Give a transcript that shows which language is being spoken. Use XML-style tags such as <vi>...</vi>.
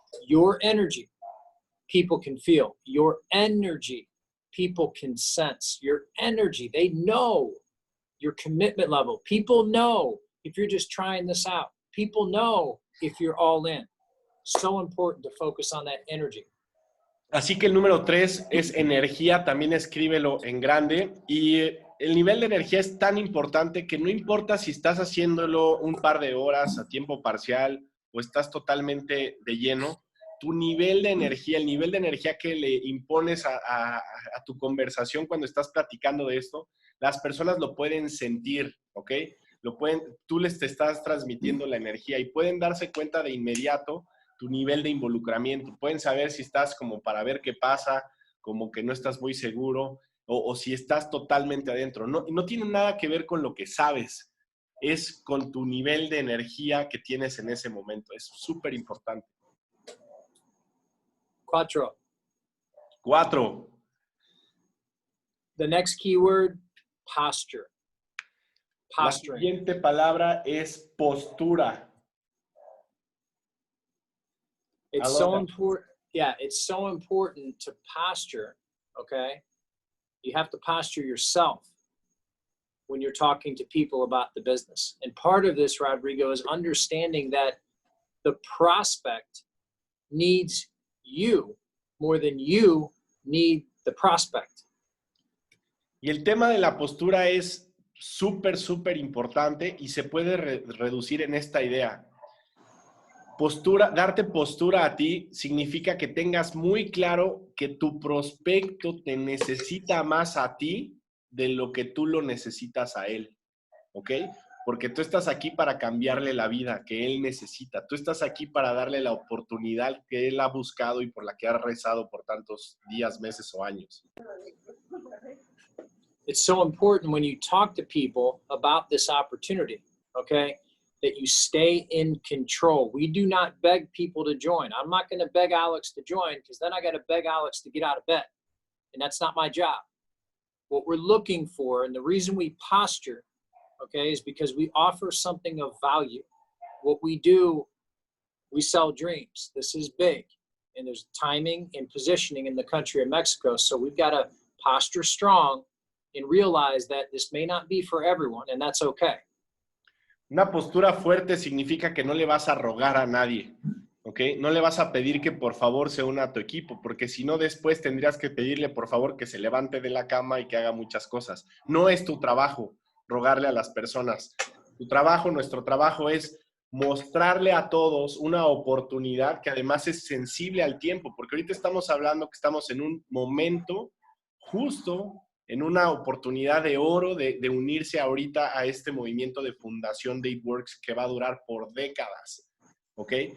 <en>Your energy, people can feel. Your energy, people can sense. Your energy, they know your commitment level. People know if you're just trying this out. People know if you're all in. So important to focus on that energy.</en> <es>Así que el número 3 es energía, también escríbelo en grande. Y el nivel de energía es tan importante que no importa si estás haciéndolo un par de horas a tiempo parcial o estás totalmente de lleno, tu nivel de energía, el nivel de energía que le impones a tu conversación cuando estás platicando de esto, las personas lo pueden sentir, ¿ok? Tú les te estás transmitiendo la energía y pueden darse cuenta de inmediato tu nivel de involucramiento. Pueden saber si estás como para ver qué pasa, como que no estás muy seguro, o si estás totalmente adentro. No tiene nada que ver con lo que sabes, es con tu nivel de energía que tienes en ese momento. Es súper importante. 4. 4.</es> <en>The next keyword, posture.</en> <es>La</es> <en>Posturing.</en> <es>siguiente palabra es postura.</es> <en>It's so important. Yeah, it's so important to posture, okay? You have to posture yourself when you're talking to people about the business. And part of this, Rodrigo, is understanding that the prospect needs you more than you need the prospect.</en> <es>Y el tema de la postura es súper, súper importante y se puede reducir en esta idea. Darte postura a ti significa que tengas muy claro que tu prospecto te necesita más a ti de lo que tú lo necesitas a él, ¿ok? Porque tú estás aquí para cambiarle la vida que él necesita. Tú estás aquí para darle la oportunidad que él ha buscado y por la que ha rezado por tantos días, meses o años.</es> <en>It's so important when you talk to people about this opportunity, okay, that you stay in control. We do not beg people to join. I'm not going to beg Alex to join because then I got to beg Alex to get out of bed. And that's not my job. What we're looking for, and the reason we posture, okay, is because we offer something of value. What we do, we sell dreams. This is big. And there's timing and positioning in the country of Mexico. So we've got to posture strong and realize that this may not be for everyone, and that's okay.</en> <es>Una postura fuerte significa que no le vas a rogar a nadie, ¿ok? No le vas a pedir que por favor se una a tu equipo, porque si no después tendrías que pedirle por favor que se levante de la cama y que haga muchas cosas. No es tu trabajo rogarle a las personas. Tu trabajo, nuestro trabajo es mostrarle a todos una oportunidad que además es sensible al tiempo, porque ahorita estamos hablando que estamos en un momento justo, en una oportunidad de oro de unirse ahorita a este movimiento de fundación de It Works que va a durar por décadas, ¿ok?</es>